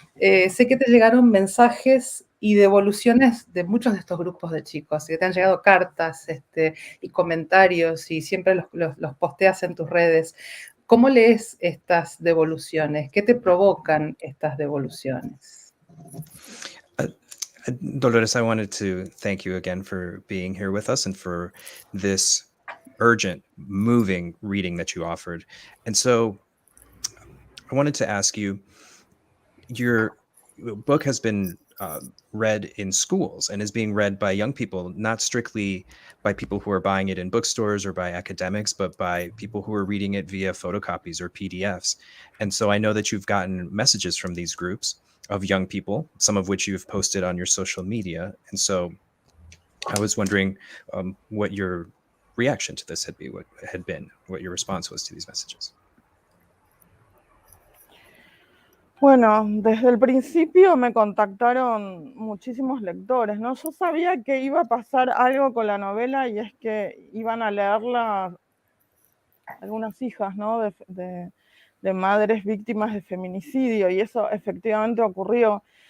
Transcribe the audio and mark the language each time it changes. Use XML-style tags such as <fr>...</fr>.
<es>Sé que te llegaron mensajes y devoluciones de muchos de estos grupos de chicos, que te han llegado cartas y comentarios, y siempre los posteas en tus redes. ¿Cómo lees estas devoluciones? ¿Qué te provocan estas devoluciones?</es> <en>Dolores, I wanted to thank you again for being here with us and for this urgent, moving reading that you offered. And so I wanted to ask you, your book has been read in schools and is being read by young people, not strictly by people who are buying it in bookstores or by academics, but by people who are reading it via photocopies or PDFs. And so I know that you've gotten messages from these groups of young people, some of which you've posted on your social media. And so I was wondering what your reaction to this had been, what your response was to these messages.</en> <es>Bueno, desde el principio me contactaron muchísimos lectores, ¿no? Yo sabía que iba a pasar algo con la novela, y es que iban a leerla algunas hijas, ¿no? de madres víctimas de feminicidio, y eso efectivamente ocurrió.</es>